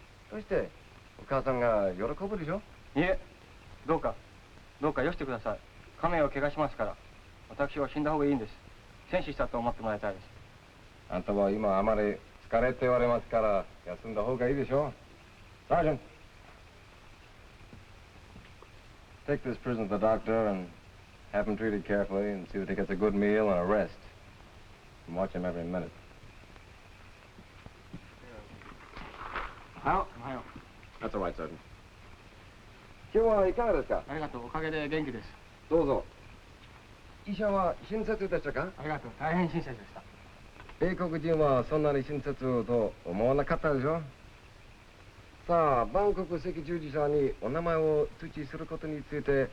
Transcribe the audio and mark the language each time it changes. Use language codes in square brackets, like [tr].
[ja] そしてお母さんが喜ぶでしょ。いえ、どうかよしてください。家名を怪我しますから。私は死んだ方がいいんです。戦死したと思ってもらいたいです。あんたは今あまり疲れておりますから休んだ方がいいでしょう。 [en] Sergeant, take this prisoner to the doctor and have him treated carefully and see that he gets a good meal and a rest. And watch him every minute. [ja] おはよう。 [en] That's all right, Sergeant. [ja] 今日はいかがですか。ありがとう。おかげで元気です。どうぞ。医者は親切でしたか。ありがとう。大変親切でした。英国人はそんなに親切と思わなかったでしょ。さあ、バンコク赤十字社にお名前を通知することについて、